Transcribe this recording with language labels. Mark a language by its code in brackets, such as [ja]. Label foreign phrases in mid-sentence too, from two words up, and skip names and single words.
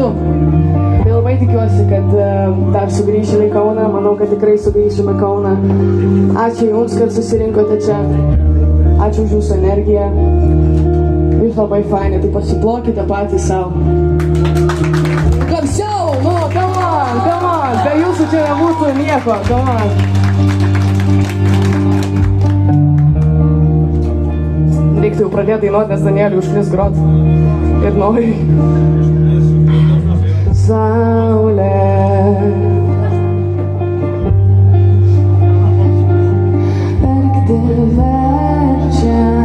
[lt] Tai labai tikiuosi, kad dar sugrįšime į Kauną. Manau, kad tikrai sugrįšime į Kauną. Ačiū Jums, kad susirinkote čia. Ačiū už Jūsų energiją. Jūs labai faini, tai pasiplokite patys savo. Garsiau! Nu, [en] come on! [lt] Be Jūsų čia nebūtų nieko, [en] come on! [lt] Reiktų jau pradėti dainuoti, nes Danieliui užkris grot. Ir nori. Saulė. Verkti verčia.